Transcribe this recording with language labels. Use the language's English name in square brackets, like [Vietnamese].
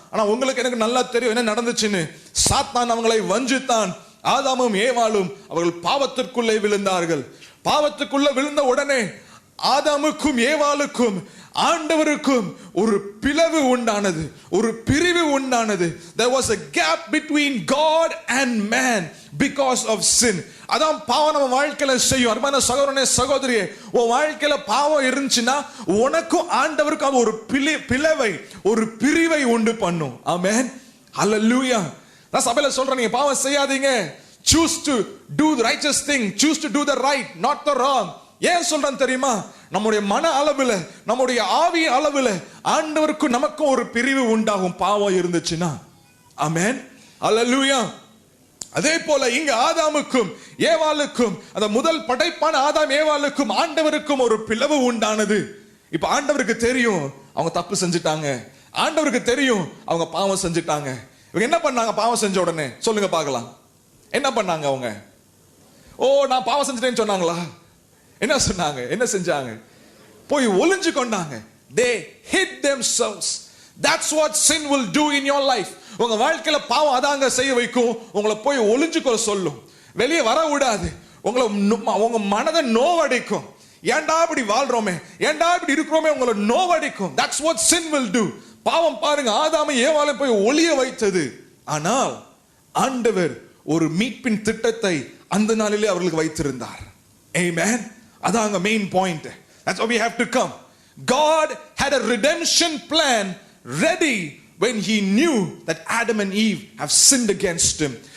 [Tamil] ஆனா உங்களுக்கு எனக்கு நல்லா தெரியும் என்ன நடந்துச்சுன்னு. சாத்தான் அவங்களை வஞ்சித்தான். ஆதாமும் ஏவாளும் அவர்கள் பாவத்திற்குள்ளே விழுந்தார்கள். பாவத்துக்குள்ள விழுந்த உடனே ஆதாமுக்கும் ஏவாளுக்கும் ஆண்டவருக்கும் ஒரு பிளவு உண்டானது, ஒரு பிரிவு உண்டானது. [English] There was a gap between God and man because of sin. [Tamil] அதான் பாவம் நம்ம வாழ்க்கையில செய்யும். அருமையான சகோதரனே சகோதரியே, உன் வாழ்க்கையில பாவம் இருந்துச்சுன்னா உனக்கும் ஆண்டவருக்கும் ஒரு பிளவை, ஒரு பிரிவை உண்டு பண்ணும். ஆமென். ஹல்லேலூயா. நான் சபையில சொல்றேன், நீங்க பாவம் செய்யாதீங்க. [English] Choose to do the righteous thing. Choose to do the right, not the wrong. [Tamil] ஏன் சொல்றேன் தெரியுமா? நம்முடைய மன அளவுல, நம்முடைய ஆவி அளவுல ஆண்டவருக்கும் நமக்கும் ஒரு பிரிவு உண்டாகும் பாவம் இருந்துச்சுன்னா. ஆமென். ஹல்லேலூயா. அதே போல இங்க ஆதாமுக்கும் ஏவாளுக்கும், அந்த முதல் படைப்பான ஆதாம் ஏவாளுக்கும் ஆண்டவருக்கும் ஒரு பிளவு உண்டானது. இப்ப ஆண்டவருக்கு தெரியும் அவங்க தப்பு செஞ்சுட்டாங்க. ஆண்டவருக்கு தெரியும் அவங்க பாவம் செஞ்சுட்டாங்க. இவங்க என்ன பண்ணாங்க? பாவம் செஞ்ச உடனே சொல்லுங்க பார்க்கலாம். என்ன பண்ணாங்க அவங்க? ஓ நான் பாவம் செஞ்சுட்டேன்னு சொன்னாங்களா? என்ன சொன்னாங்க? என்ன செஞ்சாங்க? போய் ஒளிஞ்சு கொண்டாங்க. [English] They hid themselves. That's what sin will do in your life. [Tamil] உங்க வாழ்க்கையில பாவம் அதாங்க செய்ய வைக்கும். உங்களை போய் ஒளிஞ்சுக்கொள்ள சொல்லும். வெளியே வர விடாது. உங்க மனதை நோவடிக்கும். ஏன்டா இப்படி வாழ்றோமே, ஏன்டா இப்படி இருக்கிறோமே, உங்களை நோவடிக்கும். [English] That's what sin will do. [Tamil] பாவம் பாருங்க, ஆதாமை ஏவாளை போய் ஒளிய வைத்தது. ஆனால் ஆண்டவர் ஒரு மீட்பின் திட்டத்தை அந்த நாளிலே அவர்களுக்கு வைத்திருந்தார். Amen. அதாங்க main point. [English] That's why we have to come. God had a redemption plan ready when he knew that Adam and Eve have sinned against him.